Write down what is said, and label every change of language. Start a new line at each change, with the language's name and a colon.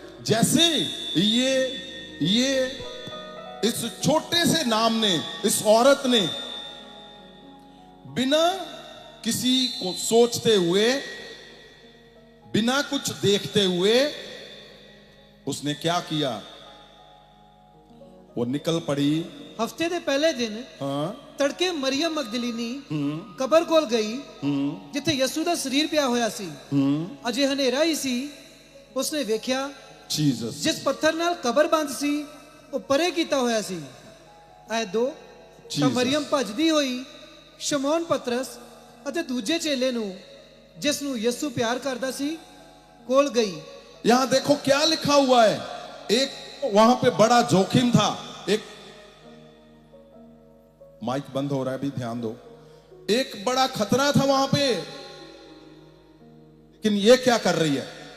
Hindi: जैसे ये इस छोटे से नाम ने, इस औरत ने बिना किसी को सोचते हुए, बिना कुछ देखते हुए उसने क्या किया? वो निकल पड़ी।
Punjabi: ਹਫਤੇ ਦੇ ਪਹਿਲੇ ਦਿਨ ਤੜਕੇ ਮਰੀयम ਮਗਦਲੀਨੀ ਕਬਰ ਕੋਲ ਗਈ ਜਿੱਥੇ ਯਿਸੂ ਦਾ ਸਰੀਰ ਪਿਆ ਹੋਇਆ ਸੀ। ਅਜੇ ਹਨੇਰਾ ਹੀ ਸੀ। ਉਸਨੇ ਵੇਖਿਆ
Hindi: जीसस
Punjabi: ਜਿਸ ਪੱਥਰ ਨਾਲ ਕਬਰ ਬੰਦ ਸੀ ਉਹ ਪਰੇ ਕੀਤਾ ਹੋਇਆ ਸੀ। ਐ 2 ਤਾਂ ਮਰੀयम ਭੱਜਦੀ ਹੋਈ ਸ਼ਮੌਨ ਪਤਰਸ ਅਤੇ ਦੂਜੇ ਚੇਲੇ ਨੂੰ जिस ਨੂੰ यीशु प्यार करता सी कोल गई।
Hindi: यहां देखो क्या लिखा हुआ है। एक वहां पे बड़ा जोखिम था। एक माइक बंद हो रहा है, भी ध्यान दो। एक बड़ा खतरा था वहां पे, लेकिन ये क्या कर रही है?